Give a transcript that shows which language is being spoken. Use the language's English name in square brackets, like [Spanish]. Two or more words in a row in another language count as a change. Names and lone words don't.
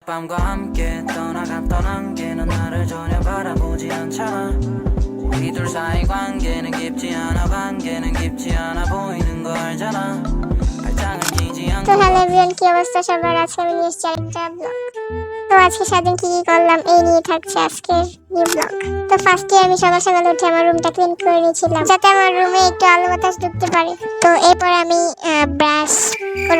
[Korean] 어젯밤과 함께 떠나갔던 안개는 나를 전혀 바라보지 않잖아. 우리 둘 사이 관계는 깊지 않아, 관계는 깊지 않아 보이는 거 알잖아. 발장을 끼지 않고 [Bangla] তো [English] hello everyone, [Bangla] কি অবস্থা সবার? আজকে আমি নিয়ে এসেছি আরেকটা ব্লগ। তো আজকে সারাদিন কি কি করলাম এই নিয়ে থাকছে আজকের [English] new blog. [Bangla] তো ফার্স্টে আমি সকাল সকাল উঠে আমার রুমটা ক্লিন করে নিয়েছিলাম যাতে আমার রুমে একটু আলো বাতাস ঢুকতে পারে। তো এরপর আমি ব্রাশ করব।